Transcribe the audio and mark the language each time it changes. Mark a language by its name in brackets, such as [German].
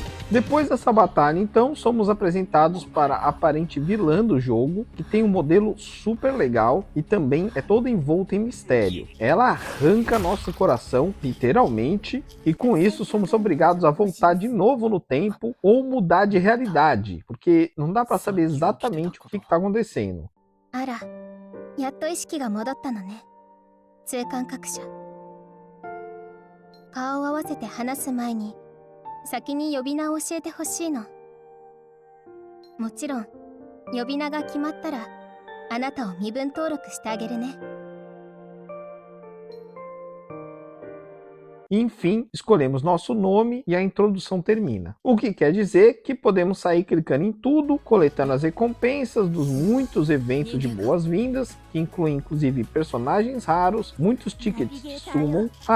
[Portuguese] Depois dessa batalha, então, somos apresentados para a aparente vilã do jogo, que tem um modelo super legal e também é toda envolta em mistério. Ela arranca nosso coração, literalmente, e com isso somos obrigados a voltar de novo no tempo ou mudar de realidade, porque não dá para saber exatamente o que está acontecendo. [Japanese] あら、やっと意識が戻ったのね。通感覚者。顔を合わせて話す前に、先に呼び名を教えてほしいの。もちろん、呼び名が決まったら、あなたを身分登録してあげるね。 [Portuguese] Enfim, escolhemos nosso nome e a introdução termina. O que quer dizer que podemos sair clicando em tudo, coletando as recompensas dos muitos eventos de boas-vindas, que incluem inclusive personagens raros, muitos tickets de summon.